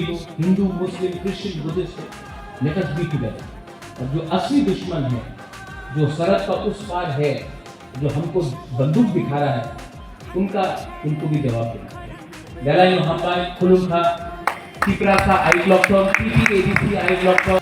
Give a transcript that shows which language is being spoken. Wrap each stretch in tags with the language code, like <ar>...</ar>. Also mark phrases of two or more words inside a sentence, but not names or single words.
<hi>हो, हिंदू, मुस्लिम, क्रिश्चियन, बुद्धिस्ट,</hi> <en>let us be together.</en> <hi>और जो असली दुश्मन है, जो सरहद का उस पार है, जो हमको बंदूक दिखा रहा है, उनको भी जवाब देना है.</hi> <trp>Dalayo hambai khulungkha Tiprasa Aiklokton PTADC Aiklokton</trp>